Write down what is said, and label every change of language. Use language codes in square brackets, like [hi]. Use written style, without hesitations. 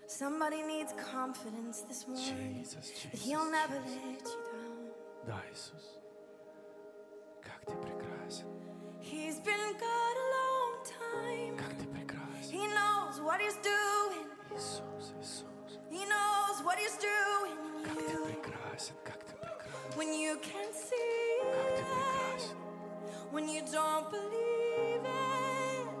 [en] Somebody needs confidence this morning. Jesus, Jesus, He'll never Jesus. Let you down. [ru] Да, Иисус. Как Ты прекрасен. [en] He's been God a long time. [ru] Как Ты прекрасен. [en] He knows what He's doing. [ru] Иисус, Иисус. [en] He knows what He's doing in you. [ru] Как Ты прекрасен, как Ты прекрасен. [en] When you can't see it. [ru] Как Ты прекрасен. [en] When you don't believe it.